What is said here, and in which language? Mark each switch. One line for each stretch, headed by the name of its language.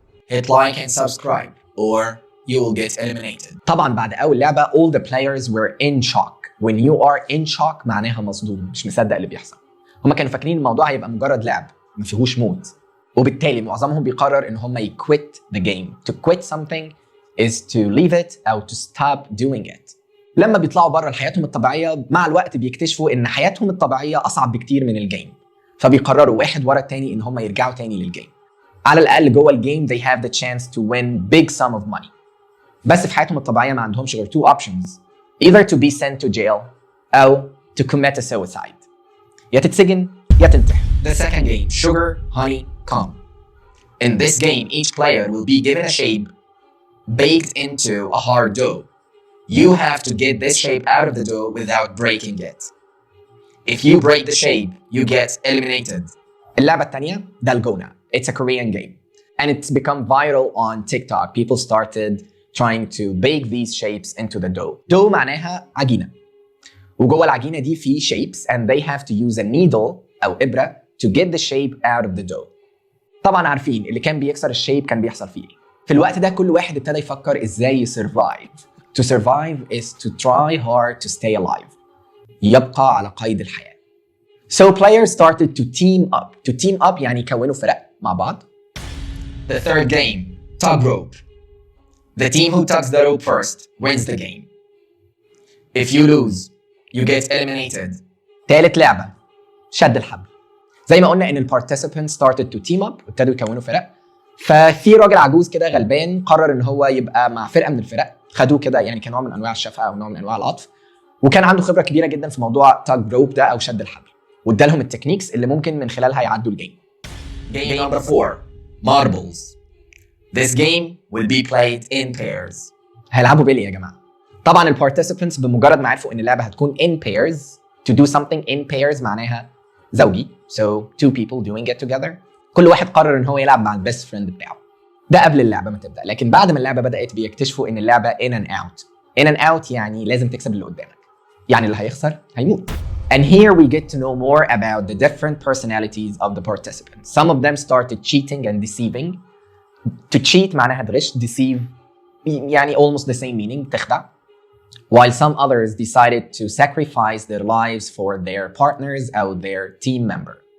English: Hit like and subscribe or you will get eliminated.
Arabic: طبعا بعد أول لعبة
English: all the players were in shock. When you are in shock
Arabic: معناها مصدوم, مش مصدق اللي بيحصل. هما كانوا فاكرين الموضوع هيبقى مجرد لعب ما فيهوش موت, وبالتالي معظمهم بيقرر إن هما
English: quit the game. To quit something is to leave it
Arabic: أو
English: to stop doing it.
Arabic: لما بيطلعوا بره لحياتهم الطبيعية مع الوقت بيكتشفوا إن حياتهم الطبيعية أصعب بكتير من الجيم, فبيقرروا واحد ورا التاني إن هما يرجعوا تاني للجيم. على الأقل جوه الجيم
English: they have the chance to win big sum of money.
Arabic: بس في حياتهم الطبيعية ما عندهمش غير 2 options.
English: Either to be sent to jail أو to commit a suicide.
Arabic: يا تتسجن يا تنتحر.
English: The second game, sugar, honey, calm. In this game, each player will be given a shape baked into a hard dough. You have to get this shape out of the dough without breaking it. If you break the shape, you get eliminated.
Arabic: اللعبة الثانية دالجونا.
English: It's a Korean game. And it's become viral on TikTok. People started trying to bake these shapes into the dough.
Arabic: Dough معناها عجينة. وجوه العجينة دي في shapes
English: and they have to use a needle
Arabic: أو إبرة
English: to get the shape out of the dough.
Arabic: طبعا عارفين اللي كان بيكسر الشيب كان بيحصل فيه. في الوقت ده كل واحد ابتدى يفكر ازاي يسرفايف.
English: To survive is to try hard to stay alive.
Arabic: يبقى على قيد الحياة.
English: So players started to team up.
Arabic: To team up يعني يكونوا فرق مع بعض.
English: The third game, tug rope. The team who tugs the rope first wins the game. If you lose, you get eliminated.
Arabic: ثالث لعبة، شد الحبل. زي ما قلنا ان البارتيسيبانتس
English: started to team up،
Arabic: ابتدوا يكونوا فرق. ففي راجل عجوز كده غلبان قرر ان هو يبقى مع فرقة من الفرق، خدوه كده يعني كنوع من انواع الشفقة او نوع من انواع العطف. وكان عنده خبرة كبيرة جدا في موضوع tug rope ده او شد الحبل. وادالهم التكنيكس اللي ممكن من خلالها يعدوا الجيم.
English: Game number 4, marbles. This game will be played in pairs.
Arabic: هيلعبوا بيلي يا جماعة. طبعا البارتيسيبانتس بمجرد ما عرفوا ان اللعبة هتكون in pairs،
English: to do something in pairs
Arabic: معناها زوجي.
English: So two people doing it together.
Arabic: كل واحد قرر ان هو يلعب مع البيست فريند بتاعه. ده قبل اللعبة ما تبدأ، لكن بعد ما اللعبة بدأت بيكتشفوا ان اللعبة in and out. In and out يعني لازم تكسب اللي قدامك. يعني اللي هيخسر هيموت.
English: And here we get to know more about the different personalities of the participants. Some of them started cheating and deceiving. To cheat
Arabic: معناها تغش.
English: Deceive يعني almost the same meaning،
Arabic: تخدع.
English: While some others decided to sacrifice their lives for their partners or their team member.